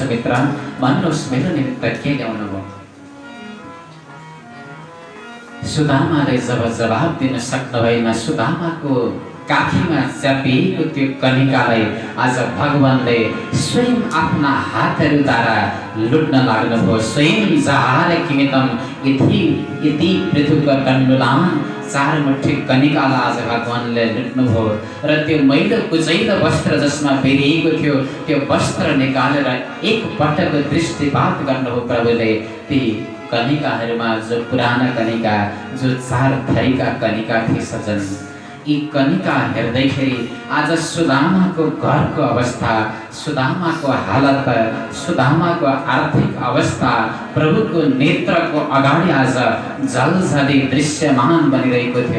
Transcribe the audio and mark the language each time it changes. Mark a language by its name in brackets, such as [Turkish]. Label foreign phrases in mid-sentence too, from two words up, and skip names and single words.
[Nepali] मित्र, भन्नुहोस् मेरो निमित्त के ल्याउनु भयो? सुदामाले जब जवाब दिन सक्नु भएन, सुदामाको काखीमा च्यापिएको त्यो कनिकालाई आज भगवानले स्वयं आफ्ना हातहरूद्वारा लुट्न लाग्नुभयो। [Sanskrit] स्वयं जहार किमितम इति पृथुक तण्डुलान, [Nepali] 4 मुठी कनिकालाई आज भगवानले लुट्नुभयो। र त्यो मैलो कुचैलो वस्त्र जसमा बेरिएको थियो त्यो वस्त्र निकालेर एक पटक दृष्टिपात गर्नुभयो प्रभुले। ती कनिकाहरूमा जो पुराना कनिका, जो 4 थरीका कनिका थिए सज्जन, यी कनिका हेर्दैखेरि आज सुदामाको घरको अवस्था, सुदामाको हालत, सुदामाको आर्थिक अवस्था प्रभुको नेत्रको अगाडि आज जलझली दृश्यमान बनिरहेको थियो।